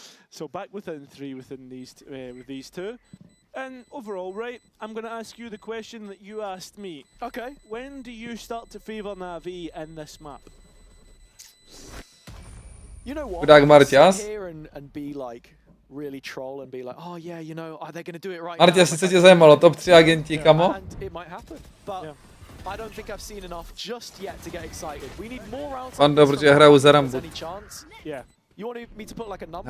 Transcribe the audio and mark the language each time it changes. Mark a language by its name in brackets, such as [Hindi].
[English] So back within 3 within with these two. And overall, right, I'm going to ask you the question that you asked me. Okay. When do you start to favour NAVI in this map? You know what? [Czech] Chudák Marťas. [English] Sit here and be like really troll and be like, oh yeah, you know, are they going to do it right [Czech] Marťas, jestli tě zajímalo, top 3 agenti, kamo? [English] And it might happen, but I don't think I've seen enough just yet to get excited. We need more rounds. [Czech] Fando, protože hraju za Rambu. [English] Yeah. You want me to put like a number?